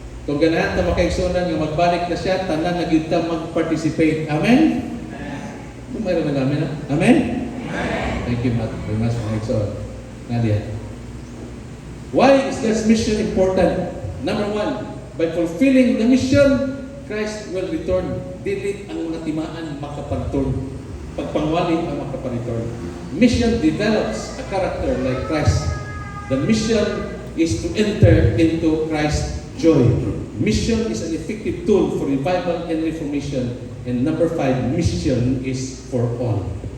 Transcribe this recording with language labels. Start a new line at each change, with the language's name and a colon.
Cebuano: Kung ganahan ta makaigsunan nga magbalik na siya, tanan na gyud ta mag-participate. Amen? Kung mayroon na namin, amen?
English: Thank you, Matt. Very much,
Cebuano: makaigsunan. Nadia.
English: Why is this mission important? Number 1, by fulfilling the mission, Christ will return.
Cebuano: Dili ang mga timaan makapag-return. Pagpangwali ang makapag-return.
English: Mission develops a character like Christ. The mission is to enter into Christ's joy. Mission is an effective tool for revival and reformation. And number 5, mission is for all.